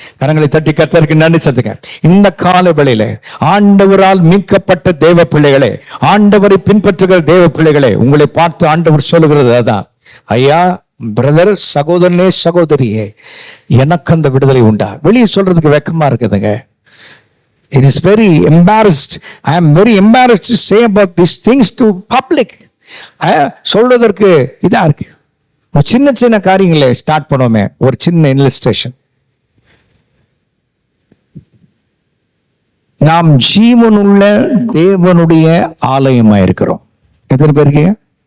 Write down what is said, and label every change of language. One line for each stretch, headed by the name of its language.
Tamil: கரங்களை தட்டி கர்த்தருக்கு நன்றி சொல்லுங்க. இந்த கால வேளையிலே ஆண்டவரால் மீட்கப்பட்ட தேவ பிள்ளைகளே, ஆண்டவரை பின்பற்றுகிற தேவ பிள்ளைகளே, உங்களை பார்த்து ஆண்டவர் சொல்லுகிறது அதான், ஐயா, பிரதர், சகோதரனே, சகோதரியே, எனக்கு அந்த விடுதலை உண்டா? வெளியே சொல்றதுக்கு வெக்கமா இருக்குதுங்க.
English: It is very embarrassed. I am very embarrassed to say about these things to public.
Tamil: சொல்றதற்கு இதா இருக்கு. ஒரு சின்ன சின்ன காரியங்களை ஸ்டார்ட் பண்ணுவோமே. ஒரு சின்ன இல்லஸ்ட்ரேஷன். நாம் ஜீவனுள்ள தேவனுடைய ஆலயமாயிருக்கிறோம். எத்தனை பேருக்கு?